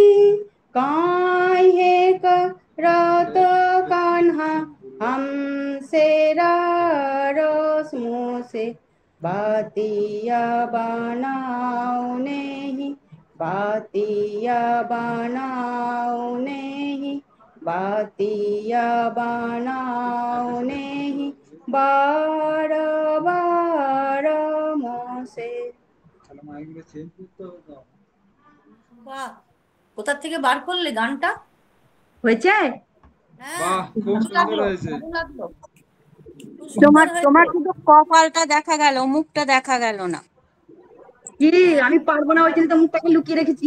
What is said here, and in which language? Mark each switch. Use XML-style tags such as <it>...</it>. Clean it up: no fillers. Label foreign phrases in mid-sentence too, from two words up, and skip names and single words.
<hi>काहे करत कान्हा हमसे रारस मोसे बातिया बनाओ नहीं बातिया बनाओ नहीं बातिया बनाओ नहीं बार बार मोसे</hi> <bn>তাহলে মাইকগুলো চেঞ্জ করতে হবে তো। বাহ, কোথা থেকে বার করলে গানটা? হয়েছে হ্যাঁ, বাহ, খুব ভালো সুন্দর লাগলো, হয়েছে। ভালো লাগলো, খুব তোমার সুন্দর তোমার হয়েছে। শুধু কপালটা দেখা গেল, মুখটা দেখা গেল না। কি আমি পারবো না ওই জন্য তো মুখটাকে লুকিয়ে রেখেছি</bn>